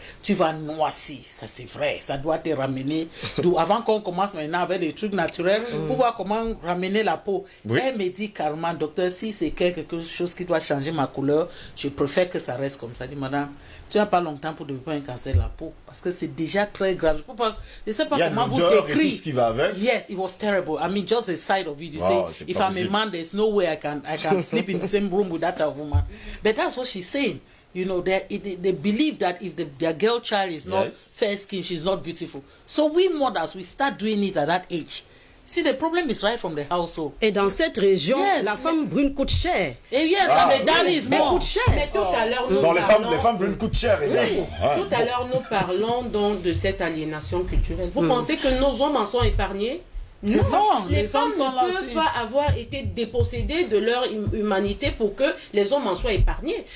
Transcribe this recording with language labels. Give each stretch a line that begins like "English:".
French: Tu vas noisir, ça c'est vrai, ça doit te ramener. Avant qu'on commence maintenant avec les trucs naturels, pour voir comment ramener la peau. Oui. Elle me dit carrément, docteur, si c'est quelque chose qui doit changer ma couleur, je préfère que ça reste comme ça. Je dis, madame, tu n'as pas longtemps pour développer un cancer de la peau, parce que c'est déjà très grave. Je ne sais pas comment vous décrire. Tout ce qui va avec.
English: Yes, it was terrible. I mean, just the sight of it. You say, if I'm a man, there's no way I can sleep in the same room with that woman. But that's what she's saying. You know, they believe that if their girl child is not fair skin, she's not beautiful. So we mothers, we start doing it at that age. See, the problem is right from the household.
French: Et dans cette région, la femme brune coûte cher. Et and the daddy is more. Coûte cher. Mais tout à l'heure, nous parlons... les femmes brunes coûtent cher également. Tout à l'heure, nous parlons donc de cette aliénation culturelle. Vous pensez que nos hommes en sont épargnés? Non, les femmes ne peuvent pas avoir été dépossédées de leur humanité pour que les hommes en soient épargnés.